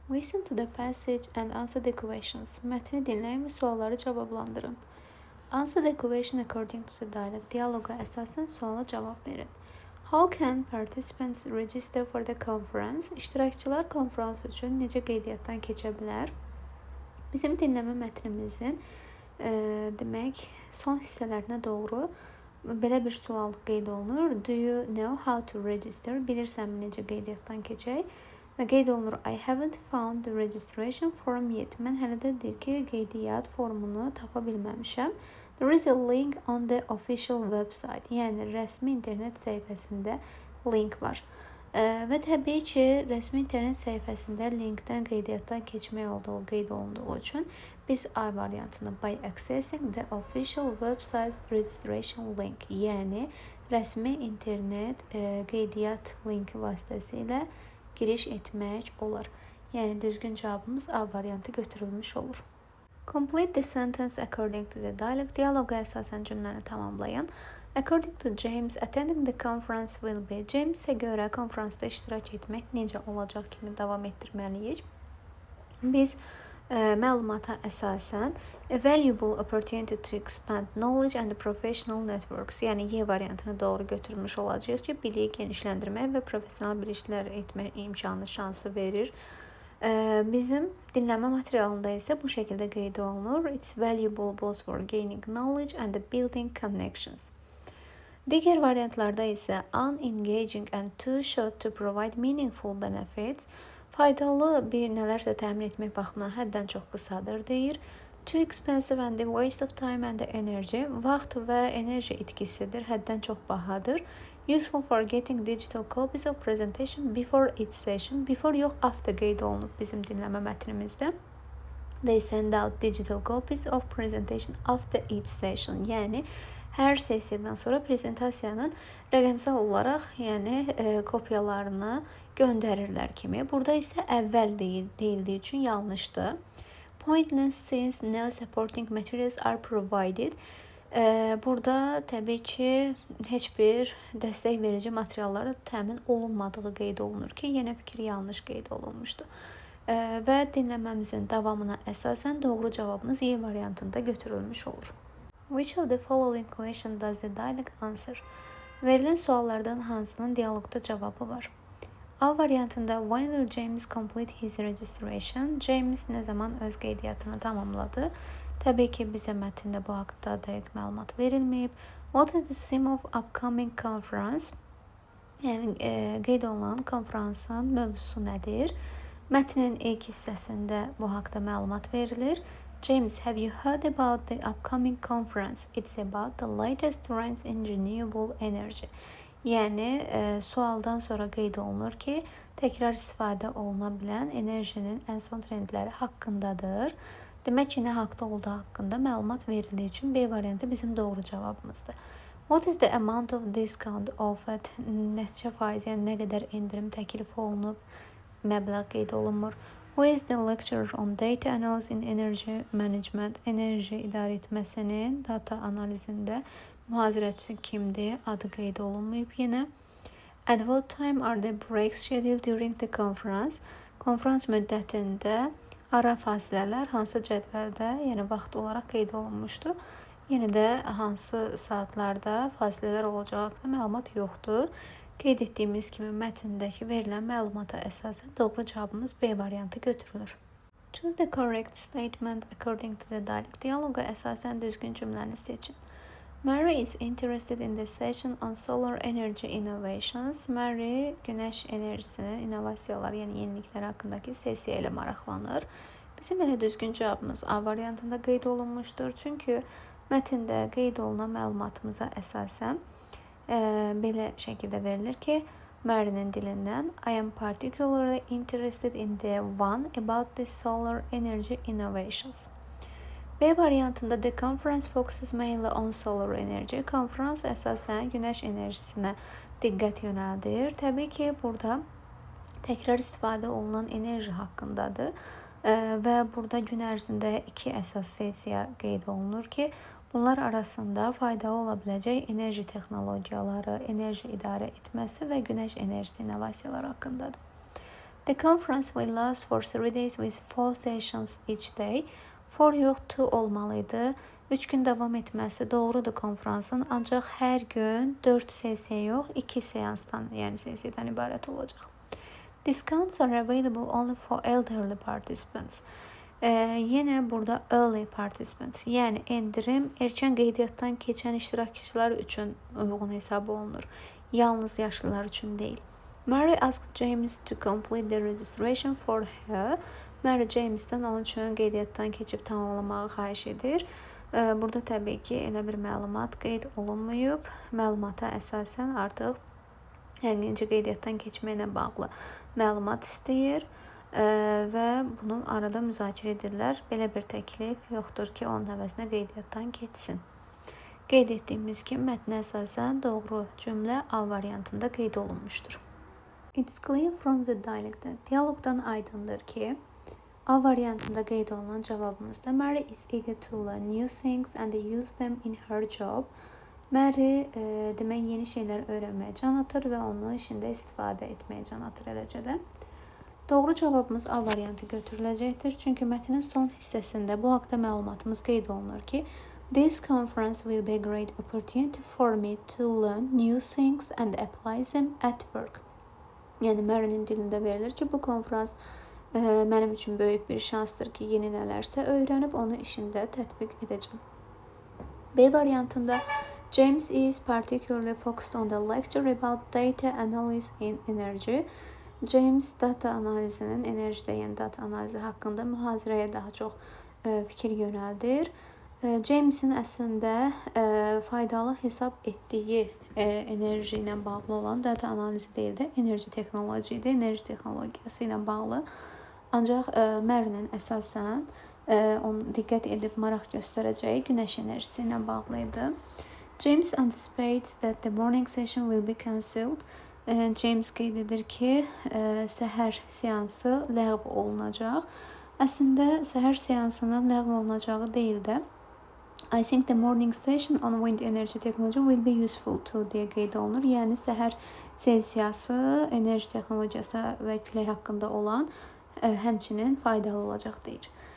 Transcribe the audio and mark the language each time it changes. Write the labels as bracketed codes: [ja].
[en] Listen to the passage and answer the questions. [az] Mətni dinləyin və sualları cavablandırın. [en] Answer the question according to the dialogue. [az] Diyaloqa əsasən suala cavab verin. [en] How can participants register for the conference? [az] İştirakçılar konferans üçün necə qeydiyyatdan keçə bilər? Bizim dinləmə mətnimizin demək son hissələrinə doğru belə bir sual qeyd olunur. [en] Do you know how to register? [az] Bilirsənmi necə qeydiyyatdan keçək? Və qeyd olunur, [en] I haven't found the registration form yet. [az] Mən hələ də deyir ki, qeydiyyat formunu tapa bilməmişəm. [en] There is a link on the official website. [az] Yəni, rəsmi internet səhifəsində link var. Və təbii ki, rəsmi internet səhifəsində linkdən qeydiyyatdan keçmək olduğu qeyd olunduğu üçün biz A variantını [en] by accessing the official website registration link, [az] yəni rəsmi internet qeydiyyat linki vasitəsilə giriş etmək olar. Yəni düzgün cavabımız A variantı götürülmüş olur. [en] Complete the sentence according to the dialogue. [az] Diyaloqa əsasən cümləni tamamlayın. [en] According to James, attending the conference will be. [az] James'e görə konferansda iştirak etmək necə olacaq kimi davam etdirməliyik. Biz məlumata əsasən [en] a valuable opportunity to expand knowledge and professional networks, [az] yəni Y variantını doğru götürmüş olacağıq ki, biliyi genişləndirmək və professional biliklər etmək imkanı, şansı verir. Bizim dinləmə materialında isə bu şəkildə qeyd olunur. [en] It's valuable both for gaining knowledge and building connections. [az] Digər variantlarda isə [en] unengaging and too short to provide meaningful benefits, [az] faydalı bir nələrsə təmin etmək baxımından həddən çox qısadır deyir. [en] Too expensive and the waste of time and energy, [az] vaxt və enerji itkisidir, həddən çox bahadır. [en] Useful for getting digital copies of presentation before each session. [az] Before yox, after qeyd olunub bizim dinləmə mətnimizdə. [en] They send out digital copies of presentation after each session. [az] Yəni, hər sessiyadan sonra prezentasiyanın rəqəmsal olaraq, yəni kopyalarını göndərirlər kimi. Burada isə əvvəl deyildiyi üçün yanlışdır. [en] Pointless since no supporting materials are provided. [az] Burada təbii ki, heç bir dəstək verici materiallara təmin olunmadığı qeyd olunur ki, yenə fikir yanlış qeyd olunmuşdur. Və dinləməmizin davamına əsasən doğru cavabımız Y variantında götürülmüş olur. [en] Which of the following question does the dialogue answer? [az] Verilən suallardan hansının diyaloqda cavabı var? A variantında [en] when will James complete his registration? [az] James nə zaman öz qeydiyyatını tamamladı? Təbii ki, bizə mətndə bu haqda dəqiq məlumat verilməyib. [en] What is the theme of upcoming conference? [az] Yəni, qeyd olunan konferansın mövzusu nədir? Mətnin ilk hissəsində bu haqda məlumat verilir. [en] James, have you heard about the upcoming conference? It's about the latest trends in renewable energy. [az] Yəni, sualdan sonra qeyd olunur ki, təkrar istifadə oluna bilən enerjinin ən son trendləri haqqındadır. Demək ki, nə haqda olduğu haqqında məlumat verildiyi üçün B variantı bizim doğru cavabımızdır. [en] What is the amount of discount offered? [az] Neçə faiz, yəni nə qədər endirim təklif olunub, məbləğ qeyd olunmur. [en] Who is the lecturer on data analysis in energy management? [az] Enerji idarə etməsinin data analizində mühazirəçisi kimdir? Adı qeyd olunmayıb yenə. [en] At what time are the breaks scheduled during the conference? [az] Konferans müddətində ara fasilələr hansı cədvəldə, yəni vaxt olaraq qeyd olunmuşdur. Yenə də hansı saatlarda fasilələr olacağı haqqında məlumat yoxdur. Qeyd etdiyimiz kimi mətndəki verilən məlumata əsasən doğru cavabımız B variantı götürülür. [en] Choose the correct statement according to the dialogue. [az] Diyaloqa əsasən düzgün cümləni seçin. [en] Mary is interested in the session on solar energy innovations. [az] Mary günəş enerjisinin innovasiyaları, yəni yenilikləri haqqındakı sessiya ilə maraqlanır. Bizim elə düzgün cavabımız A variantında qeyd olunmuşdur. Çünki mətndə qeyd olunan məlumatımıza əsasən belə şəkildə verilir ki, Mary'nin dilindən [en] I am particularly interested in the one about the solar energy innovations. [az] B variantında [en] the conference focuses mainly on solar energy. [az] Konferans əsasən günəş enerjisinə diqqət yönəldir. Təbii ki, burada təkrar istifadə olunan enerji haqqındadır və burada gün ərzində 2 əsas sessiya qeyd olunur ki, bunlar arasında faydalı ola biləcək enerji texnologiyaları, enerji idarə etməsi və günəş enerjisi innovasiyaları haqqındadır. [en] The conference will last for 3 days with 4 sessions each day. [az] 4 yox 2 olmalıydı. 3 gün davam etməsi doğrudur konferansın, ancaq hər gün 4 sessiya yox, 2 seansdan, yəni sessiyadan ibarət olacaq. [en] Discounts are available only for elderly participants. [az] Yenə burada [en] early participants, [az] yəni endirim erkən qeydiyyatdan keçən iştirakçılar üçün uyğun hesab olunur. Yalnız yaşlılar üçün deyil. [en] Mary asked James to complete the registration for her. [az] Mary James'dən onun üçün qeydiyyatdan keçib tamamlamağı xahiş edir. Burada təbii ki, elə bir məlumat qeyd olunmayıb. Məlumata əsasən artıq həqiqi qeydiyyatdan keçməklə bağlı məlumat istəyir və bunu arada müzakirə edirlər. Belə bir təklif yoxdur ki, onun əvəzinə qeydiyyatdan keçsin. Qeyd etdiyimiz kimi mətnə əsasən doğru cümlə A variantında qeyd olunmuşdur. [en] It's clear from the dialect. [az] Diyaloqdan aydındır ki, A variantında qeyd olunan cavabımızda [en] Mary is eager to learn new things and use them in her job. [az] Mary demək yeni şeylər öyrənməyə can atır və onu işində istifadə etməyə can atır eləcə də. Doğru cavabımız A variantı götürüləcəkdir. Çünki mətnin son hissəsində bu haqda məlumatımız qeyd olunur ki, [en] This conference will be a great opportunity for me to learn new things and apply them at work. [az] Yəni Mary'nin dilində verilir ki, bu konferans mənim üçün böyük bir şansdır ki, yeni nələrsə öyrənib onu işində tətbiq edəcəm. B variantında [en] James is particularly focused on the lecture about data analysis in energy. [az] James data analizinin enerjidə, yəni data analizi haqqında mühazirəyə daha çox fikir yönəldir. James'in əslində faydalı hesab etdiyi enerji ilə bağlı olan data analizi deyil də enerji texnoloji idi. Enerji texnologiyası ilə bağlı. Ancaq Mary'nin əsasən onu diqqət edib maraq göstərəcəyi günəş enerjisi ilə bağlı idi. [en] James anticipates that the morning session will be cancelled. [az] James qeyd edir ki, səhər seansı ləğv olunacaq. Əslində səhər seansının ləğv olunacağı deyil də [en] I think the morning session on wind energy technology will be useful too [az] deyə qeyd olunur. Yəni səhər sessiyası enerji texnologiyası və külək haqqında olan həmçinin faydalı olacaq deyir.